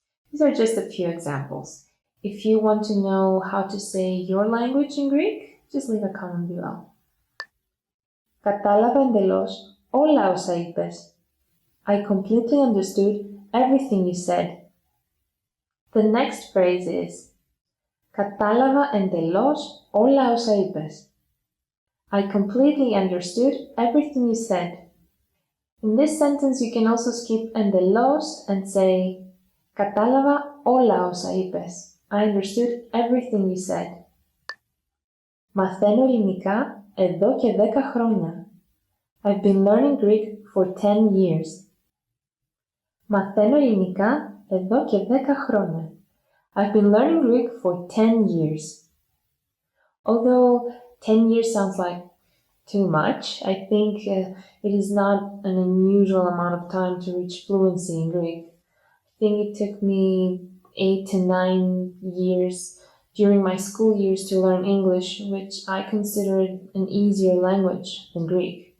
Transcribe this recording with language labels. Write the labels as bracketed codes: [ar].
[en] These are just a few examples. If you want to know how to say your language in Greek, just leave a comment below. [el] Κατάλαβα εντελώς όλα όσα είπες. [en] I completely understood everything you said. The next phrase is [el] κατάλαβα εντελώς όλα όσα είπες. [en] I completely understood everything you said. In this sentence, you can also skip endelos and say [el] κατάλαβα όλα όσα είπες. [en] I understood everything you said. [el] Μαθαίνω ελληνικά εδώ και 10 χρόνια. [en] I've been learning Greek for 10 years. [el] Μαθαίνω ελληνικά εδώ και 10 χρόνια. [en] I've been learning Greek for 10 years. Although 10 years sounds like too much, I think it is not an unusual amount of time to reach fluency in Greek. I think it took me 8 to 9 years during my school years to learn English, which I considered an easier language than Greek.